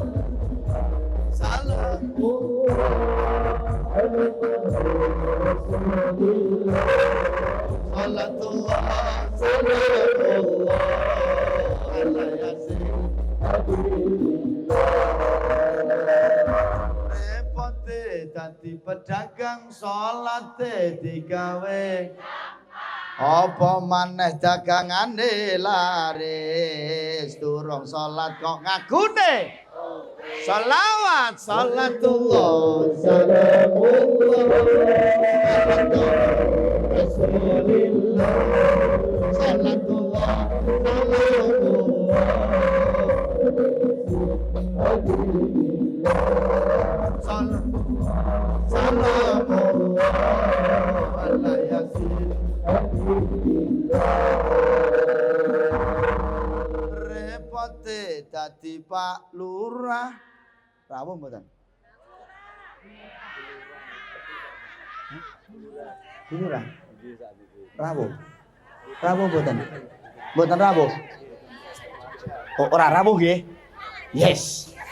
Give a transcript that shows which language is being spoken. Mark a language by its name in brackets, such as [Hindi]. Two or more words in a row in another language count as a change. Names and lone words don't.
[Arabic] صلاة الله سلام الله على يس repote [Javanese] dadi pedagang salate digawe apa maneh dagangane laris durung salat kok ngagune salawat [Arabic] صلاة الله سلام الله رسول الله صلاة الله سلام الله سلام الله على يس [Javanese] repote dadi Pak Lurah rawuh mboten Lurah rawuh mboten rawuh oh ora rawuh nggih yes